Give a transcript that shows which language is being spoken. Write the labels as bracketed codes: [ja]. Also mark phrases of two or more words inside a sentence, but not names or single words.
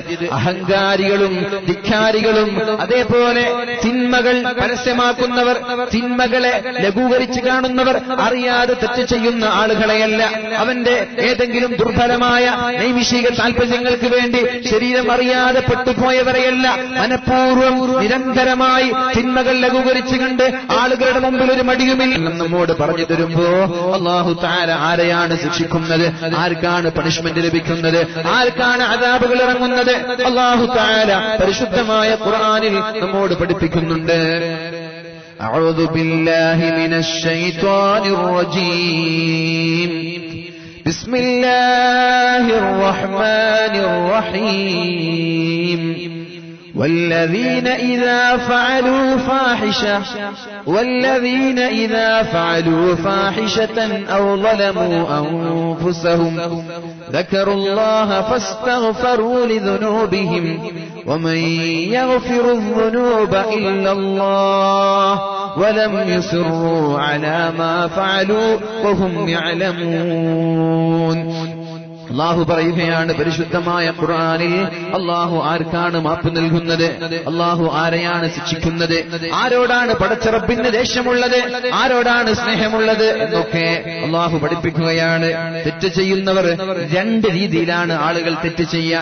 [ml] അഹങ്കാരികളും ധിക്കാരികളും അതേപോലെ തിന്മകൾ പരസ്യമാക്കുന്നവർ, തിന്മകളെ ലഘൂകരിച്ച് കാണുന്നവർ, അറിയാതെ തെറ്റ് ചെയ്യുന്ന ആളുകളെയല്ല, അവന്റെ ഏതെങ്കിലും ദുർബലമായ നൈമിഷിക താല്പര്യങ്ങൾക്ക് വേണ്ടി ശരീരം അറിയാതെ പെട്ടുപോയവരെയല്ല, മനഃപൂർവ്വം നിരന്തരമായി തിന്മകൾ ലഘൂകരിച്ച് കണ്ട് ആളുകളുടെ മുമ്പിൽ ഒരു മടിയുമില്ല നമ്മോട് പറഞ്ഞു തരുമ്പോ [ar] الله تعالى [ml] ആരെയാണ് ശിക്ഷിക്കുന്നത്? ആർക്കാണ് പണിഷ്മെന്റ് ലഭിക്കുന്നത്? ആർക്കാണ് അദാബുകൾ ഇറങ്ങുന്നത്? [ar] الله تعالى [ml] പരിശുദ്ധമായ ഖുർആനിൽ നമ്മോട് പഠിപ്പിക്കുന്നുണ്ട്. [ar] أعوذ بالله من الشيطان الرجيم. بسم الله الرحمن الرحيم. والذين إذا فعلوا فاحشة أو ظلموا أنفسهم ذكروا الله فاستغفروا لذنوبهم ومن يغفر الذنوب إلا الله ولم يصروا على ما فعلوا وهم يعلمون. [ml] അല്ലാഹു പറയുകയാണ് പരിശുദ്ധമായ ഖുർആനിൽ, അല്ലാഹു ആർക്കാണ് മാപ്പ് നൽകുന്നത്? അല്ലാഹു ആരെയാണ് ശിക്ഷിക്കുന്നത്? ആരോടാണ് പടച്ച റബ്ബിന് ദേഷ്യമുള്ളത്? ആരോടാണ് സ്നേഹമുള്ളത് എന്നൊക്കെ അല്ലാഹു പഠിപ്പിക്കുകയാണ്. തെറ്റ് ചെയ്യുന്നവർ രണ്ട് രീതിയിലാണ് ആളുകൾ തെറ്റ് ചെയ്യുക.